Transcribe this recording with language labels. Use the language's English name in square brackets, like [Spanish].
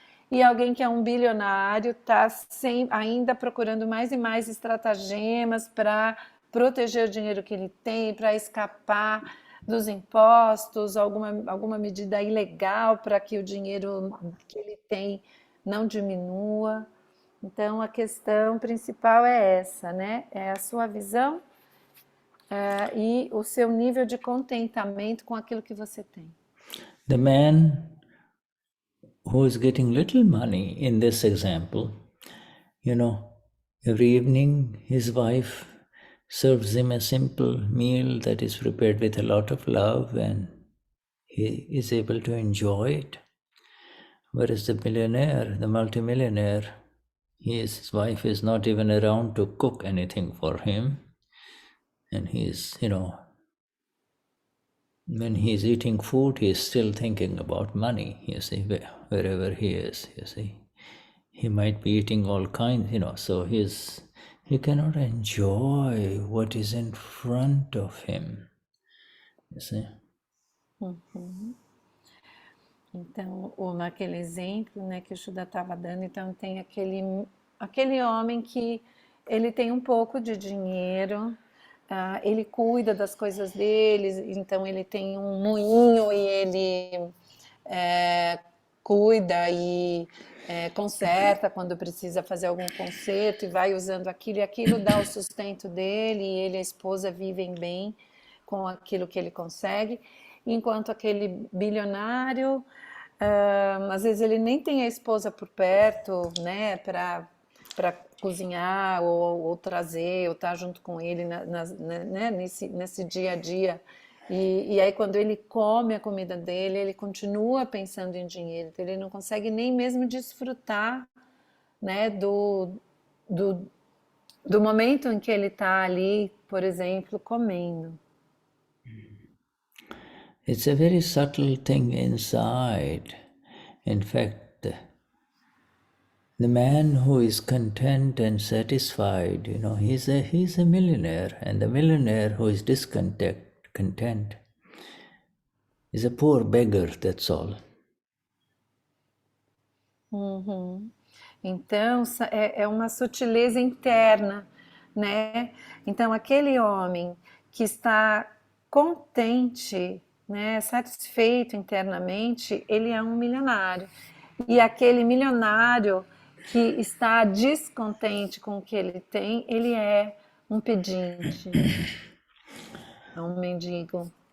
[Portuguese] E alguém que é um bilionário está ainda procurando mais e mais estratagemas para proteger o dinheiro que ele tem, para escapar dos impostos, alguma medida ilegal para que o dinheiro que ele tem não diminua. Então, a questão principal é essa, né? É a sua visão e o seu nível de contentamento com aquilo que você tem. [English] The man who is getting little money in this example, every evening his wife serves him a simple meal that is prepared with a lot of love and he is able to enjoy it. Whereas the billionaire, the multimillionaire, his wife is not even around to cook anything for him. And he's, when he's eating food, he's still thinking about money, wherever he is, He might be eating all kinds, so he cannot enjoy what is in front of him, [Portuguese] Então, naquele exemplo, né, que o Shuddha estava dando, então tem aquele homem que ele tem um pouco de dinheiro, ele cuida das coisas dele, então ele tem um moinho e ele cuida e conserta quando precisa fazer algum conserto e vai usando aquilo, e aquilo dá o sustento dele, e ele e a esposa vivem bem com aquilo que ele consegue, enquanto aquele bilionário, às vezes ele nem tem a esposa por perto, né, para cozinhar ou trazer, ou estar junto com ele né, nesse dia a dia. E aí quando ele come a comida dele, ele continua pensando em dinheiro, então ele não consegue nem mesmo desfrutar, né, do momento em que ele está ali, por exemplo, comendo. [English] It's a very subtle thing inside. In fact, the man who is content and satisfied, he's a millionaire, and the millionaire who is content is a poor beggar, that's all. [Portuguese] Então, é uma sutileza interna, né? Então, aquele homem que está contente, né, satisfeito internamente, ele é um milionário. E aquele milionário que está descontente com o que ele tem, ele é um pedinte, é um mendigo.